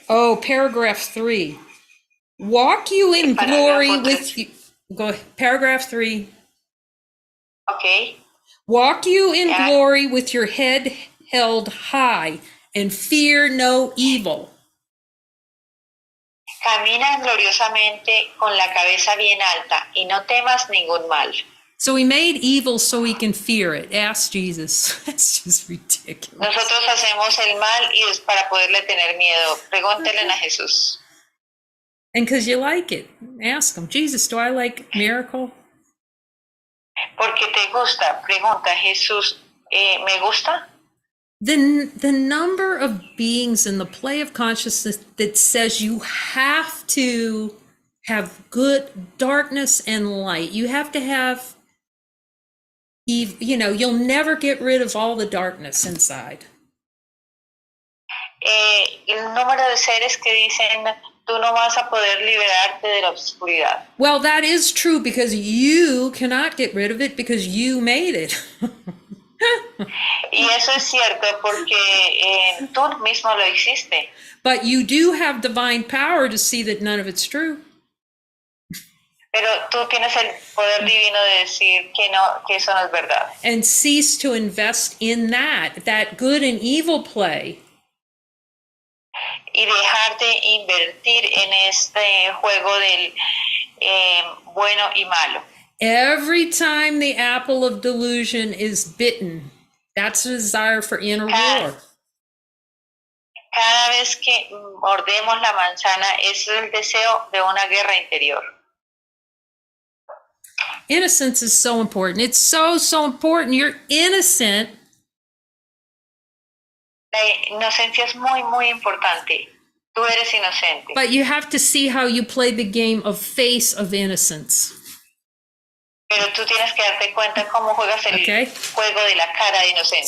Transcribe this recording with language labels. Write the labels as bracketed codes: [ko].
[en] Oh, paragraph 3. Walk you in glory with you. Go ahead. Paragraph 3. Okay. Walk you in glory with your head held high and fear no evil. [es] Camina gloriosamente con la cabeza bien alta y no temas ningún mal. [en] So he made evil so he can fear it. Ask Jesus. That's just ridiculous. [es] Nosotros hacemos el mal y es para poderle tener miedo. Pregúntenle a Jesús. [en] And because you like it, ask him, Jesus, do I like miracle? [es] Porque te gusta. Pregunta, Jesús, ¿me gusta? [en] The number of beings in the play of consciousness that says you have to have good darkness and light. You have to have, you'll never get rid of all the darkness inside. [es] El número de seres que dicen, tú no vas a poder liberarte de la oscuridad. [en] Well, that is true because you cannot get rid of it because you made it. [es] Y eso es cierto porque tú mismo lo hiciste. [en] But you do have divine power to see that none of it's true. [es] Pero tú tienes el poder divino de decir que no, que eso no es verdad. [en] And cease to invest in that good and evil play. [es] Y dejar de invertir en este juego del bueno y malo. [en] Every time the apple of delusion is bitten, that's a desire for inner war. [es] Cada vez que mordemos la manzana, es el deseo de una guerra interior. [en] Innocence is so important. It's so important. You're innocent. [es] La inocencia es muy importante. Tú eres inocente. [en] But you have to see how you play the game of face of innocence. [es] Pero tú tienes que darte cuenta cómo juegas el juego de la cara de inocencia.